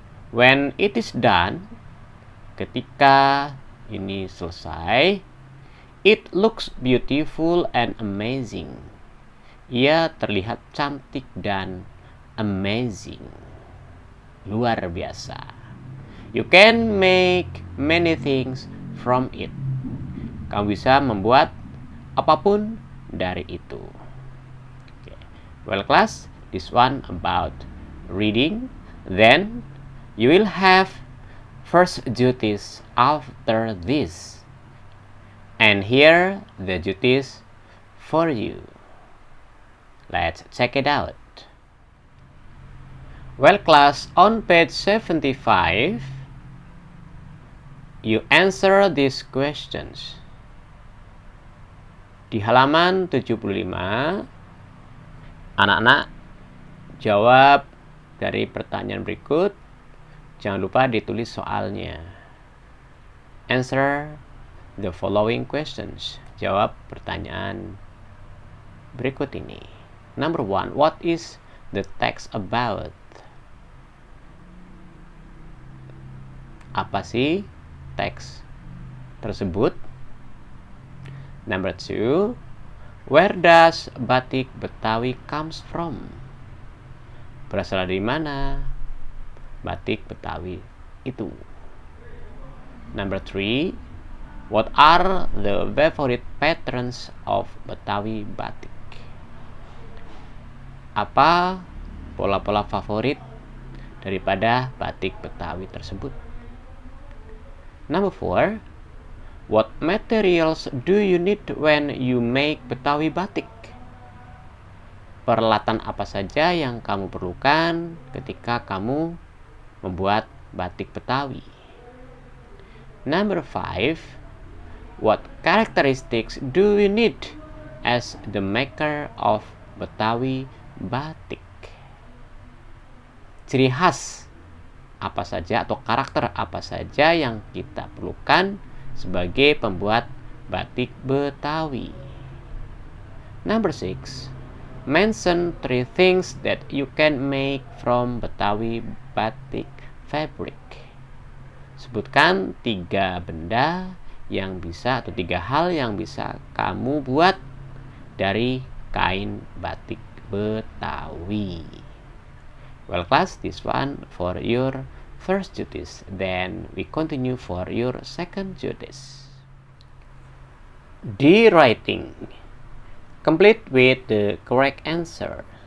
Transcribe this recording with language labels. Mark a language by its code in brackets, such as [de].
[en] When it is done, [id] ketika ini selesai, [en] it looks beautiful and amazing. [id] Ia terlihat cantik dan amazing. Luar biasa. [en] You can make many things from it. [id] Kamu bisa membuat apapun dari itu. Okay. [en] Well class, this one about reading. Then you will have first duties after this. And here the duties for you. Let's check it out. Well class, on page 75, you answer these questions. [id] Di halaman 75, anak-anak jawab dari pertanyaan berikut. Jangan lupa ditulis soalnya. [en] Answer the following questions. [id] Jawab pertanyaan berikut ini. [en] Number 1, what is the text about? [id] Apa sih teks tersebut? [en] Number 2, where does batik Betawi comes from? [id] Berasal dari mana batik Betawi itu? [en] Number 3, what are the favorite patterns of Betawi batik? [id] Apa pola-pola favorit daripada batik Betawi tersebut? [en] Number 4, what materials do you need when you make Betawi batik? [id] Peralatan apa saja yang kamu perlukan ketika kamu membuat batik Betawi? [en] Number 5, what characteristics do you need as the maker of Betawi batik? [id] Ciri khas apa saja atau karakter apa saja yang kita perlukan sebagai pembuat batik Betawi? [en] Number 6, mention 3 things that you can make from Betawi batik fabric. [id] Sebutkan 3 benda yang bisa atau 3 hal yang bisa kamu buat dari kain batik Betawi. [en] Well class, this one for your first duties. Then we continue for your second duties. D. Writing. Complete with the correct answer.